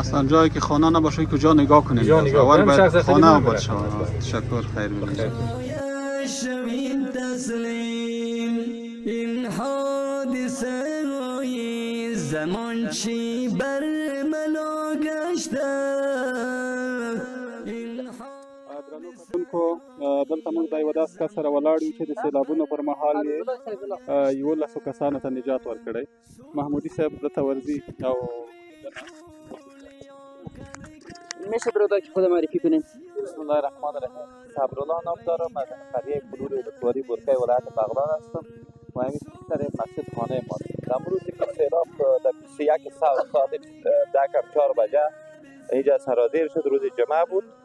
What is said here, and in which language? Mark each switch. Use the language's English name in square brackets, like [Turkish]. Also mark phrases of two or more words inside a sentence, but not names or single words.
[Persian] اصلا جایی که خانه نباشه کجا نگاه کنید. کجا نگاه کنید. باید خانه باشه. تشکر خیر باشید. این حادثه زمان چی بر ملا گشته [Pashto] کو دلته موږ د یو داسې کس سره ولاړ یو چې د سیلابونو پر مهال یې 11 کسانو ته نجات ورکړی محمودی صاحب دلته ورځي او [Persian] میشه برادر که خود معرفی کنین؟ بسم الله الرحمن الرحیم. صبرالله نام دارم. از قریه کلور ولسوالی برکه ولایت بغلان هستم و همین سر مسجد خانه ما. در روزی که سیلاب در 21 ساعت 4 بجه اینجا سرازیر شد روز جمعه بود.